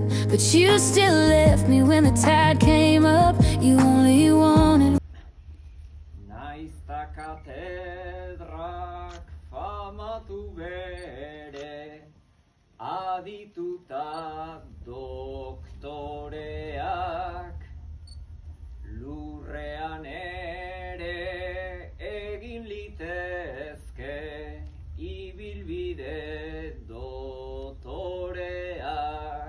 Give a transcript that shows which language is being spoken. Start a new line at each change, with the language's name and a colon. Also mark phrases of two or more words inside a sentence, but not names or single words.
English: but you still left me when the tide came up. You only wanted.
Basque: Naizta katedrak famatu bere, adituta doktoreak, lurrean ere egin litezke ibilbide dotoreak.